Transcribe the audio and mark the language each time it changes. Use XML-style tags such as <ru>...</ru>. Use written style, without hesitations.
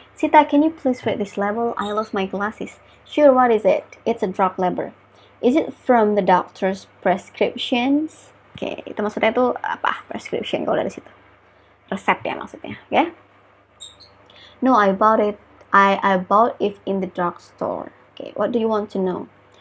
<en>Sita, can you please read this label? I lost my glasses. Sure, what is it? It's a drug label. Is it from the doctor's prescriptions?</en> <id>Oke, itu maksudnya itu apa? Prescription kalau dari situ. Resep ya maksudnya, ya?</id> <en>No, I bought it. I bought it in the drugstore. Okay, what do you want to know?</en>